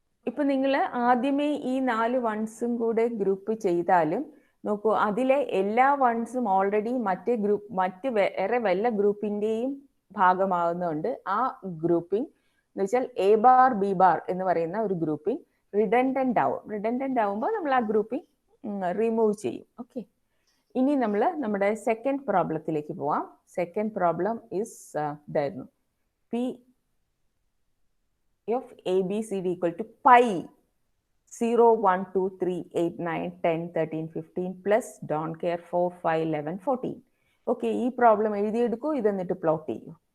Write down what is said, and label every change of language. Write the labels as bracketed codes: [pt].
[ml] ഇപ്പൊ നിങ്ങൾ ആദ്യമേ ഈ 4 വൺസും കൂടെ ഗ്രൂപ്പ് ചെയ്താലും നോക്കൂ, അതിലെ എല്ലാ വൺസും ഓൾറെഡി മറ്റ് വേറെ വല്ല ഗ്രൂപ്പിന്റെയും ഭാഗമാകുന്നതുകൊണ്ട് ആ ഗ്രൂപ്പിംഗ് എന്ന് വെച്ചാൽ A ബാർ B ബാർ എന്ന് പറയുന്ന ഒരു ഗ്രൂപ്പിംഗ് റിഡൻഡന്റ് ആവും. റിഡൻഡന്റ് ആവുമ്പോൾ നമ്മൾ ആ ഗ്രൂപ്പിംഗ് റിമൂവ് ചെയ്യും. ഓക്കെ, ഇനി നമ്മൾ നമ്മുടെ സെക്കൻഡ് പ്രോബ്ലത്തിലേക്ക് പോവാം. [en] second problem is [ml] ഇതായിരുന്നു, [en] P of ABCD equal to pi 0 1 2 3 8 9 10 13 15 plus don't care 4 5 11 14. [ml] Okay, ഈ പ്രോബ്ലം എഴുതിയെടുക്കൂ, ഇതെന്നിട്ട് പ്ലോട്ട് ചെയ്യൂ.